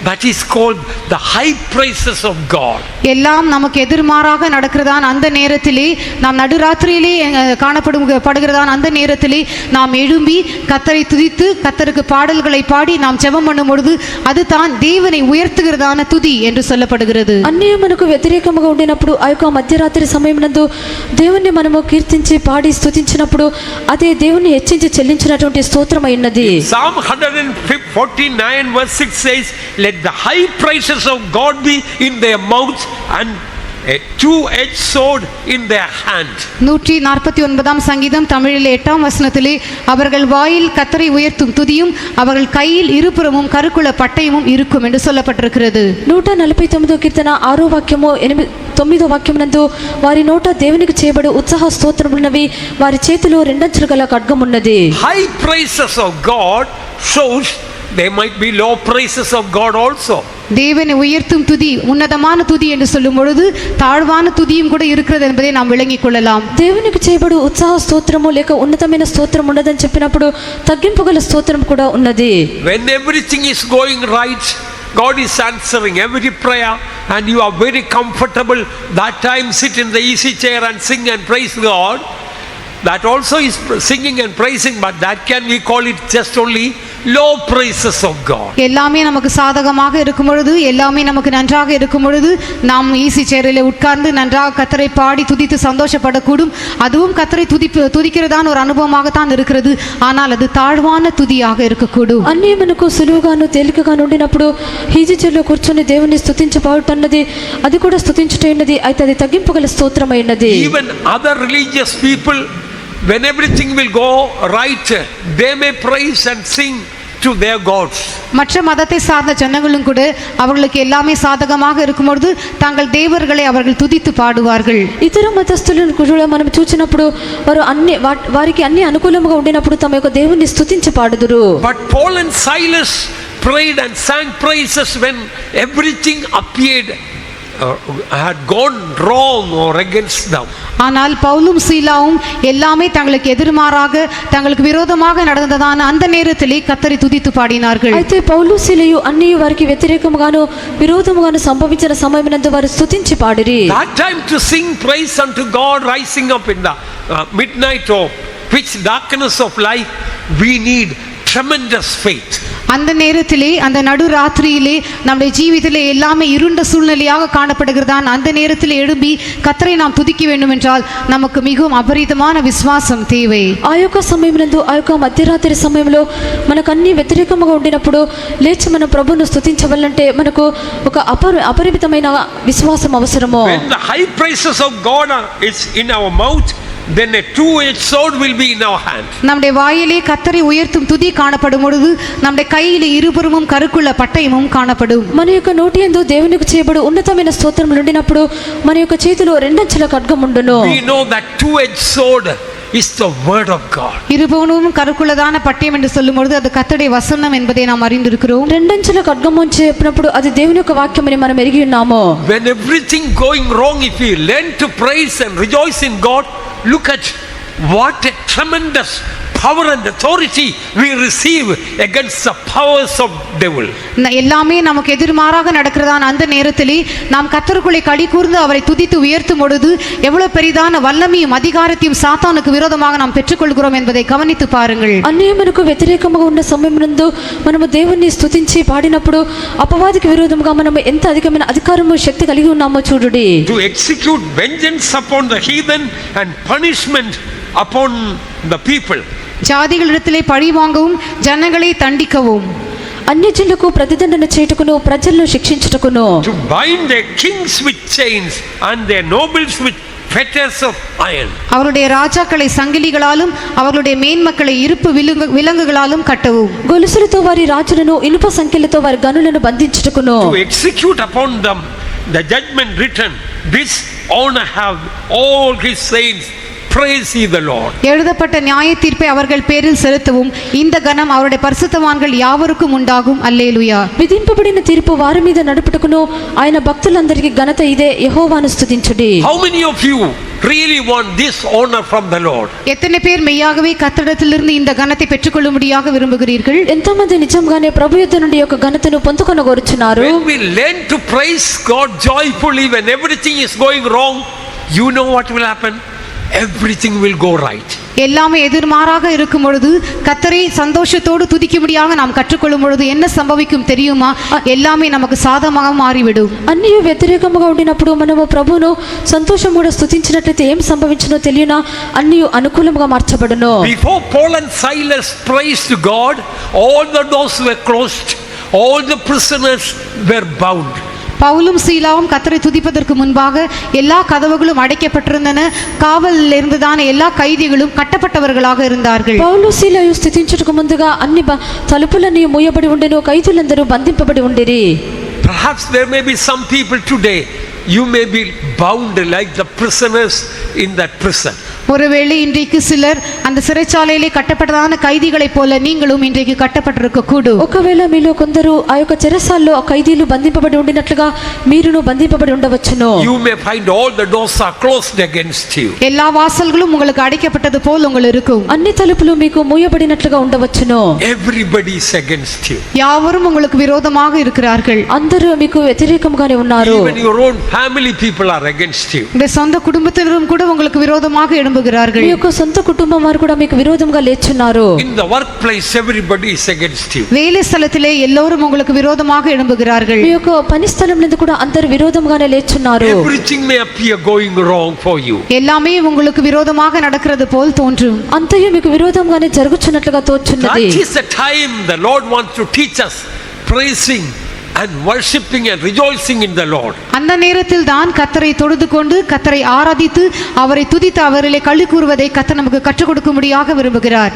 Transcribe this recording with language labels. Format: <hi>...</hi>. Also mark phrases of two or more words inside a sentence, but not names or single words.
<en>that is called the high praises of God.</en> <ta>எல்லாம் நமக்கு எதிர்மாறாக நடக்கிறதான் அந்த நேரத்திலே, நாம் நடுராத்திரியிலே காணப்படுகிறதான் அந்த நேரத்திலே நாம் எழும்பி கர்த்தரை துதித்து கர்த்தருக்கு பாடல்களை பாடி நாம் ஜெபம் பண்ணும் பொழுது அது தான் தேவனை உயர்த்துகிறதான துதி என்று சொல்லப்படுகிறது.</ta> <te>అన్య మనకు వ్యతిరేకముగా ఉండినప్పుడు ఆ యొక్క మధ్యరాత్రి సమయమునందు దేవుణ్ణి మనము కీర్తించి పాడి స్తుతించినప్పుడు అదే దేవుని హెచ్చించి చెల్లించినటువంటి స్తోత్రమై ఉన్నది.</te> <en>Psalm 149 verse 6 says, let the high praises of God be in their mouth and a two-edged sword in their hand.</en> <ta>149 சங்கீதம் தமிழிலே 8ஆம் வசனத்திலே அவர்கள் வாயில் கர்த்தரை உயர்த்தும் துதியும் அவர்கள் கையில் இருபுறமும் கருக்குள்ள பட்டயமும் இருக்கும் என்று சொல்லப்பட்டிருக்கிறது.</ta> <te>149 కీర్తన 6వ వాక్యము 9వ వాక్యమునందు వారి నోట దేవునికి చేయబడు ఉత్సాహ స్తోత్రములున్నవి, వారి చేతిలో రెండంచులు గల ఖడ్గం ఉన్నది.</te> <en>High praises of God shows there might be low praises of God also.</en> <ta>தேவனை உயர்த்தும் துதி உன்னதமான துதி என்று சொல்லும் பொழுது தாழ்வான துதியும் கூட இருக்கிறது என்பதை நாம் விளங்கிக் கொள்ளலாம்.</ta> <te>దేవునికి చేయబడు ఉత్సాహ స్తోత్రము లేక ఉన్నతమైన స్తోత్రం ఉన్నదని చెప్పినప్పుడు తగ్గింపు గల స్తోత్రం కూడా ఉన్నది.</te> <en>When everything is going right, God is answering every prayer and you are very comfortable, that time sit in the easy chair and sing and praise God. That also is singing and praising, but that can we call it just only low praises of God.</en> <ta>எல்லாமே நமக்கு சாதகமாக இருக்கும் பொழுது, எல்லாமே நமக்கு நன்றாக இருக்கும் பொழுது நாம்</ta> <en>easy chair</en> <ta>உட்கார்ந்து நன்றாக கர்த்தரை பாடி துதித்து சந்தோஷப்படக்கூடும். அதுவும் கர்த்தரை துதிக்கிறதான ஒரு அனுபவமாகத்தான் இருக்கிறது. ஆனால் அது தாழ்வான துதியாக இருக்கக்கூடும்.</ta> <te>అన్నీ మనకు సులువుగాను తేలికగాను ఉండినప్పుడు</te> <en>easy chair</en> <te>కూర్చొని దేవుని స్తుతించబడుతున్నది, అది కూడా స్తుతించుటైనది, అయితే అది తగ్గింపు గల స్తోత్రమైనది.</te> <en>Even other religious people, when everything will go right, they may praise and sing to their gods.</en> <ta>மற்ற மதத்தை சார்ந்த ஜனங்களும் கூட அவர்களுக்கு எல்லாமே சாதகமாக இருக்கும் பொழுது தங்கள் தேவர்களை அவர்கள் துதித்து பாடுவார்கள்.</ta> <te>ఇతర మతస్థులను కూడా మనం చూచినప్పుడు వారికి అన్ని అనుకూలంగా ఉండినప్పుడు తమ యొక్క దేవుని స్తుతించి పాడుదురు.</te> <en>But Paul and Silas prayed and sang praises when everything appeared had gone wrong or against them.</en> <ta>ஆனால் பவுலும் சீலாவும் எல்லாமே தங்களுக்கு எதிர்மாறாக தங்களுக்கு விரோதமாக நடந்ததான அந்த நேரத்திலே கர்த்தரை துதித்து பாடினார்கள்.</ta> <te>అయితే పౌలు సీలయు అన్ని వారికి వ్యతిరేకముగాను విరోధముగాను సంభవించిన సమయమునందు వారు స్తుతించి పాడిరి.</te> <en>That time to sing praise unto God rising up in the midnight or pitch darkness of life, we need tremendous faith.</en> <ta>அந்த நேரத்திலே அந்த நடுராத்திரியிலே நம்முடைய ஜீவிதத்திலே எல்லாமே இருண்ட சூழ்நிலையாக காணப்படுகிறதான் அந்த நேரத்தில் எழும்பி கர்த்தரை நாம் துதிக்க வேண்டும் என்றால் நமக்கு மிகவும் அபரிதமான விசுவாசம் தேவை.</ta> <te>ఆ యొక్క సమయమునందు ఆ యొక్క మధ్యరాత్రి సమయంలో మనకు అన్ని వ్యతిరేకముగా ఉండినప్పుడు లేచి మన ప్రభువును స్తుతించవాలంటే మనకు ఒక అపరిమితమైన విశ్వాసం అవసరము.</te> <en>When the high praises of God is in our mouth, then a two-edged sword will be in our hand.</en> <ta>நம்முடைய வாயிலே கர்த்தரை உயர்த்தும் துதி காணப்படும் பொழுது நம்முடைய கையிலே இருபுறமும் கருக்குள்ள பட்டயமும் காணப்படும்.</ta> <te>మన యొక్క నోటి యందు దేవునికి చేయబడు ఉన్నతమైన స్తోత్రములు ఉండినప్పుడు మన యొక్క చేతిలో రెండంచుల ఖడ్గం ఉండును.</te> <en>We know that two-edged sword is the word of God.</en> <ta>இருபுறமும் கருக்குள்ளதான பட்டயம் என்று சொல்லும் பொழுது அது கர்த்தருடைய வசனம் என்பதை நாம் அறிந்திருக்கிறோம்.</ta> <te>రెండంచుల ఖడ్గం అని చెప్పినప్పుడు అది దేవుని యొక్క వాక్యమని మనం ఎరిగి ఉన్నాము.</te> <en>When everything going wrong, if we learn to praise and rejoice in God, look at what a tremendous power and authority we receive against the powers of devil.</en> <ta>எல்லாமே நமக்கு எதிர்மாறாக நடக்கிறதான அந்த நேரத்திலே நாம் கர்த்தருக்குள்ளே களி கூர்ந்து அவரை துதித்து உயர்த்தும் பொழுது எவ்வளவு பெரிதான வல்லமையும் அதிகாரத்தையும் சாத்தானுக்கு விரோதமாக நாம் பெற்றுக்கொள்கிறோம் என்பதை கவனித்து பாருங்கள்.</ta> <te>అన్నీ మనకు వ్యతిరేకముగా ఉన్న సమయమునందు మనము దేవుణ్ణి స్తుతించి పాడినప్పుడు అపవాదికి విరోధముగా మనము ఎంత అధికమైన అధికారము శక్తి కలిగి ఉన్నామో చూడుడి.</te> <en>To execute vengeance upon the heathen and punishment upon the people.</en> <ta>ஜாதிகளிடத்திலே பழி வாங்கவும் ஜனங்களை தண்டிக்கவும்</ta> <te>అన్యజనులకు ప్రతిదండన చేయుటకును ప్రజలను శిక్షించుటకును.</te> <en>To bind their kings with chains and their nobles with fetters of iron.</en> <ta>அவருடைய ராஜாக்களை சங்கிலிகளாலும் அவர்களுடைய மேன்மக்களை இருப்பு விலங்குகளாலும் கட்டவும்.</ta> <te>గొలుసులతో వారి రాజులను ఇనుప సంకెళ్లతో వారి గనులను బంధించుటకును.</te> <en>To execute upon them the judgment written, this honor have all his saints, praise ye the Lord.</en> <ta>எழுதப்பட்ட நியாய தீர்ப்பை அவர்கள் பேரில் செலுத்தவும் இந்த கணம் அவருடைய பரிசுத்தவான்கள் யாவருக்கும் உண்டாகும். அல்லேலூயா.</ta> <te>విధింపబడిన తీర్పు వారి మీద నడుపుటకును ఆయన భక్తులందరికీ ఘనత ఇదే, యెహోవాను స్తుతించుడి.</te> <en>How many of you really want this honor from the Lord?</en> <ta>எத்தனை பேர் மெய்யாகவே கர்த்தரிடத்திலிருந்து இந்த கனத்தை பெற்றுக்கொள்ளும்படியாக விரும்புகிறீர்கள்?</ta> <te>ఎంతమంది నిజంగానే ప్రభు యొద్ద నుండి యొక్క ఘనతను పొందుకొనగోరుచున్నారు?</te> <en>When we learn to praise God joyfully when everything is going wrong, you know what will happen? Everything will go right.</en> <ta>எல்லாமே எதிர்மாறாக இருக்கும் பொழுது கர்த்தரை சந்தோஷத்தோடு துதிக்கும்படியாக நாம் கற்றுக்கொள்ளும் பொழுது என்ன சம்பவிக்கும் தெரியுமா? எல்லாமே நமக்கு சாதகமாக மாறிவிடும்.</ta> <te>అన్నీ వ్యతిరేకముగా ఉండినప్పుడు మనము ప్రభువును సంతోషముగా స్తుతించినట్లయితే ఏం సంభవించునో తెలియనా? అన్నీ అనుకూలముగా మార్చబడును.</te> <en>Before Paul and Silas praised God, all the doors were closed, all the prisoners were bound.</en> <ta>பவுலும் சீலாவும் கர்த்தரை துதிப்பதற்கு முன்பாக எல்லா கதவுகளும் அடைக்கப்பட்டிருந்தன. காவலில் இருந்துதான எல்லா கைதிகளும் கட்டப்பட்டவர்களாக இருந்தார்கள்.</ta> <te>పౌలు సీలయు స్థుతించుటకు ముందుగా అన్ని తలుపులన్నీ మూయబడి ఉండెను, ఖైదీలందరూ బంధింపబడి ఉండిరి.</te> <en>Perhaps there may be some people today, you may be bound like the prisoners in that prison.</en> <ta>ஒருவேளை இன்றைக்கு சிலர் அந்த சிறைச்சாலையிலே கட்டப்பட்டதான கைதிகளைப் போல நீங்களும் இன்றைக்கு கட்டப்பட்டிருக்க கூடும்.</ta> <te>ఒకవేళ మీలో కొందరు ఆ యొక్క చెరసాల్లో ఆ ఖైదీలు బంధింపబడి ఉండినట్లుగా మీరును బంధింపబడి ఉండవచ్చును.</te> <en>You may find all the doors are closed against you.</en> <ta>எல்லா வாசல்களும் உங்களுக்கு அடைக்கப்பட்டது போல் உங்களுக்கு இருக்கும்.</ta> <te>అన్ని తలుపులు మీకు మూయబడినట్లుగా ఉండవచ్చును.</te> <en>Everybody is against you.</en> <ta>யாவரும் உங்களுக்கு விரோதமாக இருக்கிறார்கள்.</ta> <te>అందరూ మీకు వ్యతిరేకంగానే ఉన్నారు.</te> <en>Even your own family people are against you.</en> <ta>இந்த சொந்த குடும்பத்தினரும் கூட உங்களுக்கு விரோதமாக எழும்புகிறார்கள்.</ta> <te>మీ యొక్క సొంత కుటుంబం వారు కూడా మీకు విరోధంగా లేచున్నారు.</te> <en>In the workplace everybody is against you.</en> <ta>வேலை ஸ்தலத்திலே எல்லோரும் உங்களுக்கு விரோதமாக எழும்புகிறார்கள்.</ta> <te>మీ యొక్క పని స్థలం నందు కూడా అందరూ విరోధంగానే లేచున్నారు.</te> <en>Everything may appear going wrong for you.</en> <ta>எல்லாமே உங்களுக்கு விரோதமாக நடக்கிறது போல் தோன்றும்.</ta> <te>అంతయు మీకు విరోధంగానే జరుగుచున్నట్లుగా తోచున్నది.</te> <en>That is the time the Lord wants to teach us praising and worshiping and rejoicing in the Lord.</en> <ta>அந்த நேரத்தில் தான் கர்த்தரை தொழுது கொண்டு கர்த்தரை ஆராதித்து அவரை துதித்து அவரிலே களி கூறுவதை கர்த்தர் நமக்கு கற்றுக் கொடுக்கும்படியாக விரும்புகிறார்.</ta>